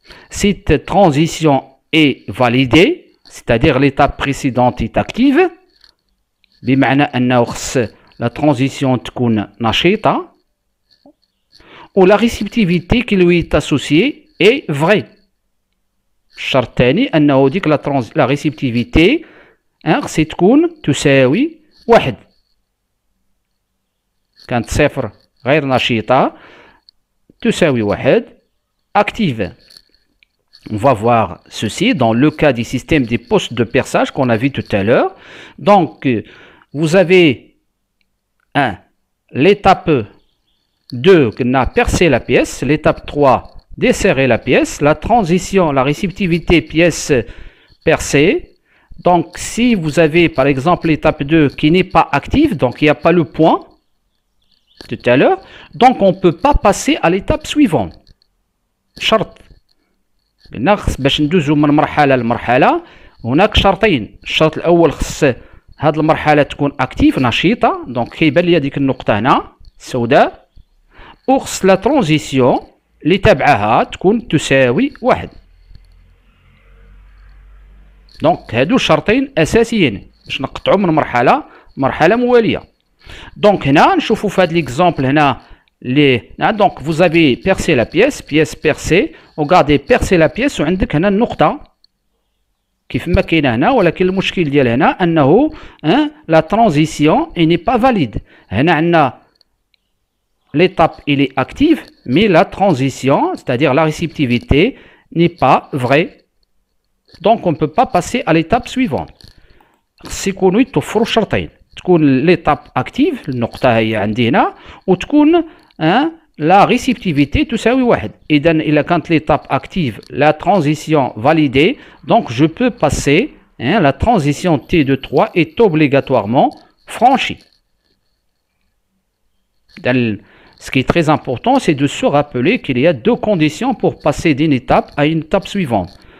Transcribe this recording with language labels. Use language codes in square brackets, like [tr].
[fr] Cette transition est validée, c'est-à-dire l'étape précédente est active. [ar] بمعنى أنه خص [fr] la transition [ar] تكون نشيطة [fr] ou la réceptivité qui lui est associée est vraie. [ar] الشرط الثاني أنه ديك la réceptivité خص تكون تساوي 1. كانت 0 غير نشيطة تساوي 1 active. [fr] On va voir ceci dans le cas du système des postes de perçage qu'on a vu tout à l'heure. Donc, vous avez l'étape 2 qui a percé la pièce, l'étape 3 desserrer la pièce, la transition, la réceptivité pièce percée. Donc, si vous avez par exemple l'étape 2 qui n'est pas active, donc il n'y a pas le point tout à l'heure, donc on ne peut pas passer à l'étape suivante. [ar] شرط باش ندوزو من مرحلة لمرحلة هناك شرطين. الشرط الأول خص هاد المرحلة تكون اكتيف نشيطة، دونك كيبان ليا ديك النقطة هنا السوداء، وخص لا ترانزيسيون اللي تابعها تكون تساوي 1. دونك هادو شرطين أساسيين باش نقطعو من مرحلة موالية. دونك هنا نشوفو في هاد ليكزامبل هنا [fr] donc vous avez percé la pièce [ar] percée, regardez percer la pièce وعندك هنا النقطة كيف ما كاينة هنا، ولكن المشكل ديال هنا أنه [fr] la transition n'est pas valide. [ar] هنا عندنا [fr] l'étape il est active mais la transition, c'est-à-dire la réceptivité n'est pas vraie. Donc on ne peut pas passer à l'étape suivante. [ar] خص يكونوا يتوفروا شرطين، تكون l'étape active النقطة هي عندي هنا، وتكون la réceptivité تساوي 1. إذا إلا كانت [fr] l'étape active, la transition validée, donc je peux passer, la transition T de 3 est obligatoirement franchie. Ce qui est très important, c'est de se rappeler qu'il y a deux conditions pour passer d'une étape à une étape suivante.